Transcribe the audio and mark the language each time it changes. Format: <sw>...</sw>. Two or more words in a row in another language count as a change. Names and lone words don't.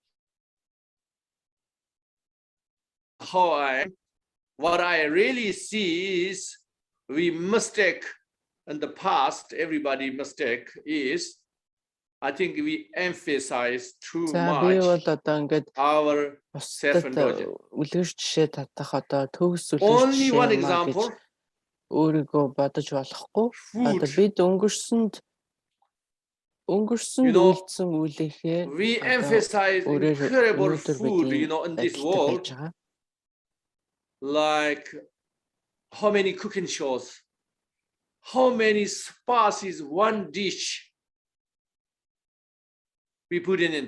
<en>How what I really see is we mistake in the past, everybody mistake is I think we emphasize too much our self-indulgence. Only one example.</en> <mn>Өөрийгөө бодож болохгүй. Одоо бид өнгөрсөнд үйлдсэн үлийнхээ</mn> <en>we emphasize incredible food, in this world. Like how many cooking shows, how many spices one dish we put in.</en>